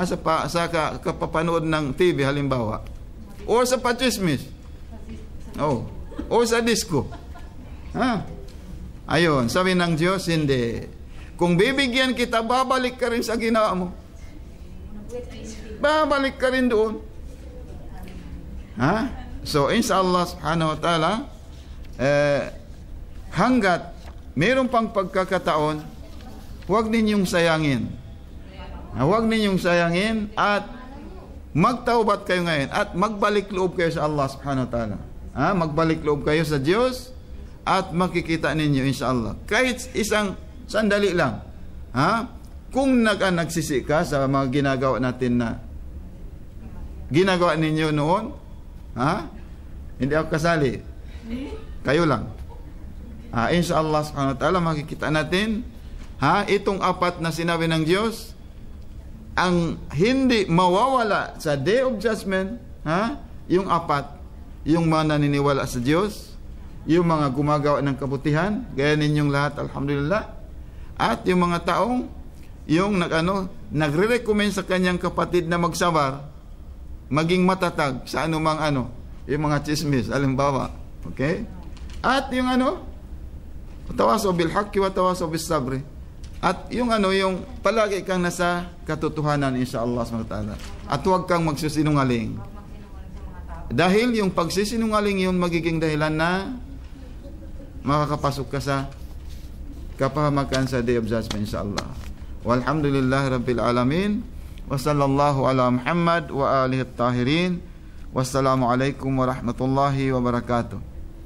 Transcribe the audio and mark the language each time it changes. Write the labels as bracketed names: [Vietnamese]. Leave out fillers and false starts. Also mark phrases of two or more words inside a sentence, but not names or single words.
[Filipino] Sa kapapanood ng TV halimbawa, o sa pachismis, o sa disco, ha? Ayun, sabi ng Diyos, hindi. Kung bibigyan kita, babalik ka rin sa ginawa mo. Babalik ka rin doon. Ha? So, [Arabic] إن شاء الله سبحانه وتعالى, [Filipino] hanggat mayroon pang pagkakataon, huwag ninyong sayangin. Huwag ninyong sayangin at magtaubat kayo ngayon at magbalik loob kayo sa Allah [Arabic] سبحانه وتعالى. [Filipino] Magbalik loob kayo sa Diyos at makikita ninyo inshallah. Kahit isang sandali lang. Kung nagsisi ka sa mga ginagawa natin na ginagawa ninyo noon, hindi ako kasali. Kayo lang. [Arabic] إن شاء الله سبحانه وتعالى [Filipino] makikita natin itong apat na sinabi ng Diyos, ang hindi mawawala sa [English] Day of Judgment, [Filipino] yung apat, yung mga naniniwala sa Diyos, yung mga gumagawa ng kabutihan, gaya ninyong lahat, alhamdulillah, at yung mga taong yung nagre-recommend sa kanyang kapatid na magsabar, maging matatag sa anumang yung mga chismis, halimbawa, okay? At yung [Arabic] تواصوا بالحق وتواصوا بالصبر. [Filipino] At yung yung palagi kang nasa katotohanan [Arabic] إن شاء الله سبحانه وتعالى. [Filipino] At huwag kang magsisinungaling. Dahil yung pagsisinungaling yun magiging dahilan na makakapasok ka sa kapahamakan sa [English] Day of Judgment [Filipino] inshallah. [Arabic] والحمد لله رب العالمين. وصلى الله على محمد وآله الطاهرين. والسلام عليكم ورحمة الله وبركاته.